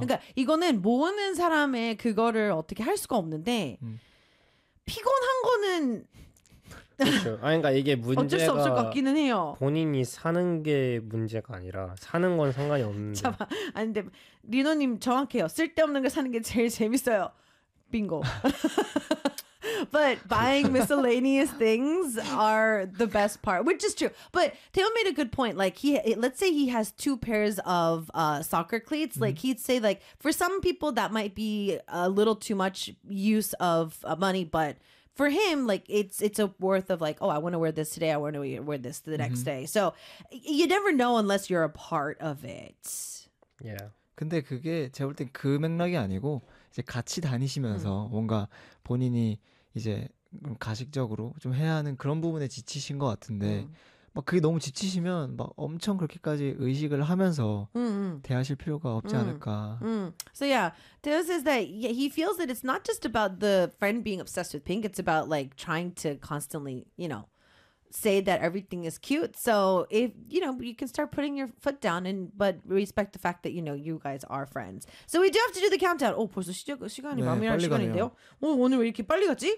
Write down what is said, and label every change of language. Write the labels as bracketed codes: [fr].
[ko] 그러니까 이거는 모으는 사람의 그거를 어떻게 할 수가 없는데 피곤한 거는 그렇죠. 아니, 그러니까 이게 문제가 어쩔 수 없을 것 같기는 해요. 본인이 사는 게 문제가 아니라 사는 건 상관이 없는데. 잡아. 아니 근데 리노님 정확해요. 쓸데없는 걸 사는 게 제일 재밌어요. 빙고. [en] But buying miscellaneous things are the best part, which is true. But Taeyeon made a good point. Like he, let's say he has two pairs of soccer cleats. Mm-hmm. Like he'd say, like for some people that might be a little too much use of money, but for him, like it's a worth of like, oh, I want to wear this today. I want to wear this the next day. So you never know unless you're a part of it. Yeah. [ko] 근데 그게 제가 볼 땐 그 맥락이 아니고 이제 같이 다니시면서 뭔가 본인이 이제 가식적으로 좀 해야 하는 그런 부분에 지치신 것 같은데 막 그게 너무 지치시면 막 엄청 그렇게까지 의식을 하면서 대하실 필요가 없지 않을까. [en] So yeah, Taeyeon says that he feels that it's not just about the friend being obsessed with pink. It's about like trying to constantly, you know, say that everything is cute. So if you know, you can start putting your foot down and but respect the fact that you know you guys are friends. So we do have to do the countdown. [ko] Oh, 벌써 시작 시간이 네, 마무리할 시간인데요. 오, 오늘 왜 이렇게 빨리 갔지?